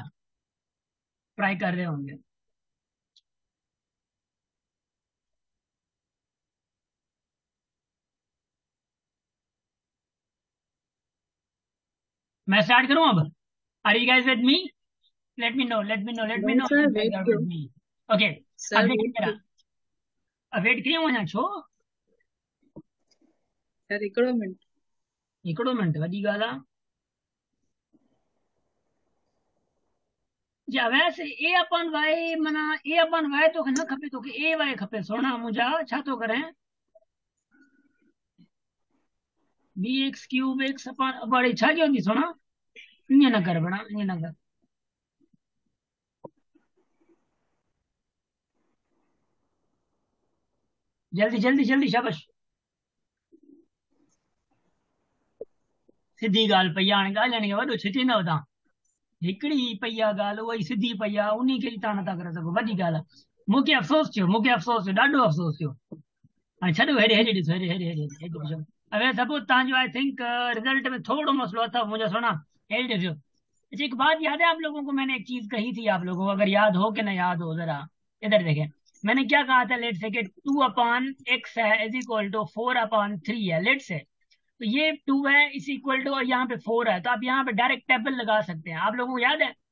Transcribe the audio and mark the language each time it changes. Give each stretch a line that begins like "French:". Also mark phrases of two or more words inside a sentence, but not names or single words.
Urdu: ٹرائی کر رہے ہوں گے۔ میں سٹارٹ کروں اب?
English: Are you guys with me? Let me know, let me know, let me नो, लेट मी
Urdu: नहीं
English: नो
Urdu: सर,
English: you guys वेट आर
Urdu: करो।
English: with me. OK. अब
Urdu: सर देखिए
English: वेट
Urdu: मेरा, करो। اب ویٹ کریے وہاں छो।
Sindhi: सर हिकिड़ो मिनट। हिकिड़ो मिनट वॾी ॻाल्हि आहे। या वैसे ए अपन वाई माना ए अपन वाई तोखे न खपे, तोखे ए वाई खपे, सोना मुंहिंजा छा थो करें। बी एक्स क्यूब एक्स अपन बड़ी छा कयो थी सोना, ईअं न कर बड़ा, ईअं न कर। जल्दी जल्दी जल्दी, शाबाश। सिधी ॻाल्हि पई आहे, हाणे ॻाल्हाइण खे वॾो छिटींदव तव्हां। हिकिड़ी पई आहे ॻाल्हि, उहा ई सिधी पई आहे, उन खे ई तव्हां नथा करे सघो, वॾी ॻाल्हि आहे। मूंखे अफ़सोस थियो, मूंखे अफ़सोस थियो, ॾाढो अफ़सोस थियो। हाणे छॾो, हेॾे हेॾे ॾिसो, हेॾे हेॾे हेॾे हेॾे ॾिसो। अगरि सपोज तव्हांजो
English: I think
Sindhi: रिजल्ट में थोड़ो मसलो अथव मुंहिंजा सोना, हेॾे ॾिसो।
Urdu: اچھا ایک بات یاد ہے آپ لوگوں کو، میں نے ایک چیز کہی تھی آپ لوگوں کو، اگر یاد ہو کہ نا یاد ہو ذرا ادھر دیکھیں. میں نے کیا کہا تھا,
English: let's say
Urdu: کہ 2/x ہے
English: is equal to
Urdu: 4/3 ہے,
English: let's say.
Urdu: تو یہ 2 ہے
English: is equal to,
Urdu: اور یہاں پہ 4 ہے، تو آپ یہاں پہ
English: direct table
Urdu: لگا سکتے ہیں، آپ لوگوں کو یاد ہے.